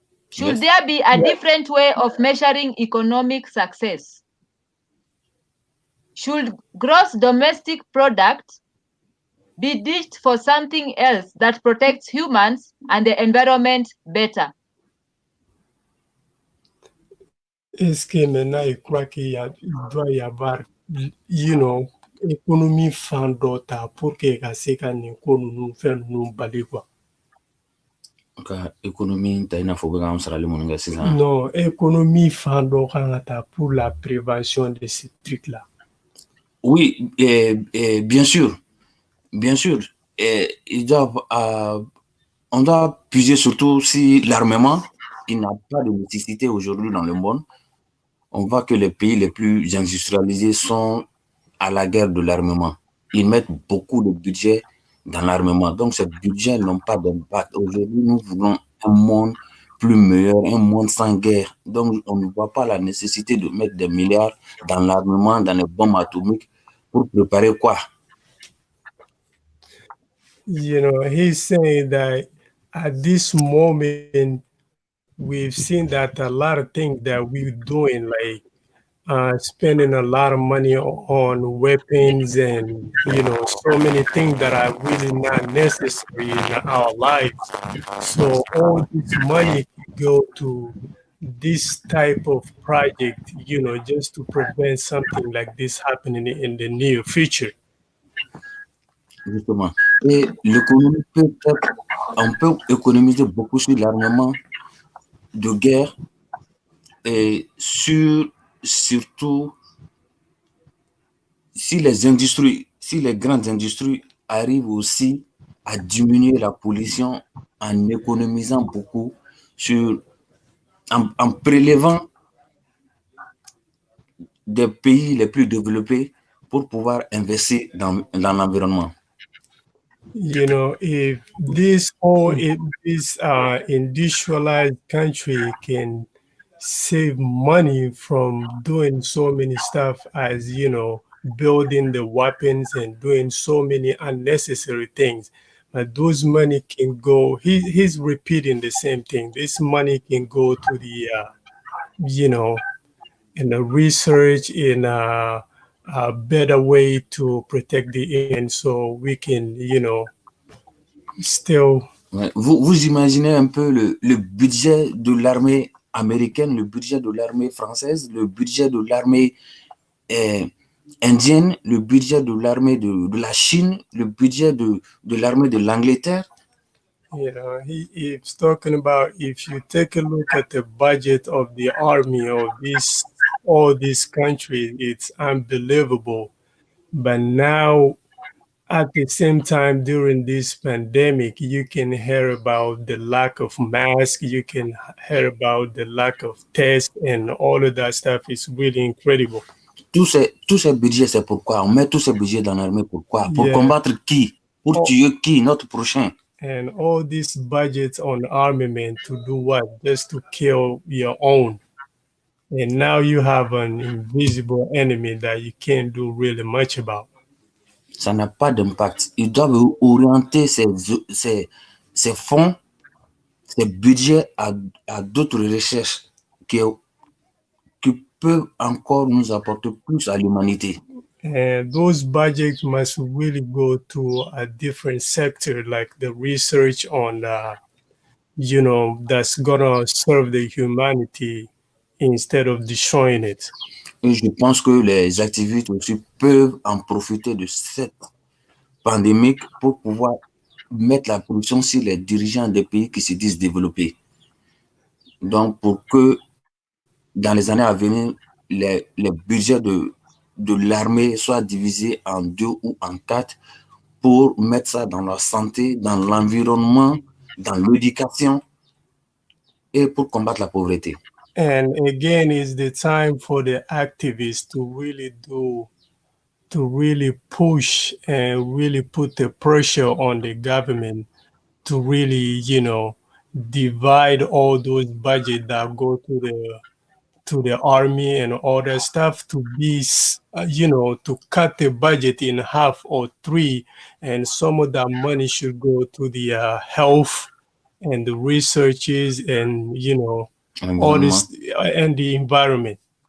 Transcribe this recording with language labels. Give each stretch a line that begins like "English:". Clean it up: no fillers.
English: Should there be a different way of measuring economic success? Should gross domestic product be ditched for something else that protects humans and the environment better?
French: Est-ce que maintenant il croit qu'il doit y avoir,
English: you know,
French: économie fandota pour que c'est quand nous faire nous bali quoi? Économie t'as une fois que sera le monde c'est ça. Non, économie fandota pour la prévention de ces trucs là. Oui, bien sûr, bien sûr. Ils doivent, on doit puiser surtout si l'armement, il n'a pas de nécessité aujourd'hui dans le monde. On voit que les pays les plus industrialisés sont à la guerre de l'armement. Ils mettent beaucoup de budget dans l'armement. Donc, ces budgets n'ont pas d'impact. Aujourd'hui, nous voulons un monde plus meilleur, un monde sans guerre. Donc, on ne voit pas la nécessité de mettre des milliards dans l'armement, dans les bombes atomiques, pour préparer quoi?
English: You know, he's saying that at this moment, we've seen that a lot of things that we're doing, like spending a lot of money on weapons and so many things that are really not necessary in our lives. So all this money can go to this type of project, just to prevent something like this happening in the near future.
French: Justement. Et l'économie peut être, on peut économiser beaucoup sur l'armement de guerre et surtout si les industries, si les grandes industries arrivent aussi à diminuer la pollution en économisant beaucoup en prélevant des pays les plus développés pour pouvoir investir dans l'environnement.
English: If this industrialized country can save money from doing so many stuff as building the weapons and doing so many unnecessary things, but those money can go, he's repeating the same thing, this money can go to the in the research, in a better way to protect the end, so we can still.
French: Vous imaginez un peu le budget de l'armée américaine, le budget de l'armée française, le budget de l'armée indienne, le budget de l'armée de la Chine, le budget de l'armée de l'Angleterre.
English: He's talking about, if you take a look at the budget of the army of all these countries, it's unbelievable. But now, at the same time, during this pandemic, you can hear about the lack of masks, you can hear about the lack of tests, and all of that stuff is really incredible.
French: Tous ces budgets, c'est pourquoi? On met tous ces budgets dans l'armée, pourquoi? Pour combattre qui? Pour tuer qui? Notre prochain.
English: And all these budgets on armament to do what? Just to kill your own. And now you have an invisible enemy that you can't do really much about.
French: Ça n'a pas d'impact. Ils doivent orienter ces fonds, ces budgets à d'autres recherches qui peuvent encore nous apporter plus à l'humanité.
English: And those budgets must really go to a different sector, like the research on, that's gonna serve the humanity instead of destroying it.
French: Et je pense que les activistes aussi peuvent en profiter de cette pandémie pour pouvoir mettre la pression sur les dirigeants des pays qui se disent développés. Donc, pour que dans les années à venir, les budgets de l'armée soient divisés en 2 ou en 4 pour mettre ça dans la santé, dans l'environnement, dans l'éducation et pour combattre la pauvreté.
English: And again, it's the time for the activists to really push and really put the pressure on the government to really, divide all those budgets that go to the army and all that stuff, to be, to cut the budget in half or 3, and some of that money should go to the health and the researches and, all this, and the environment.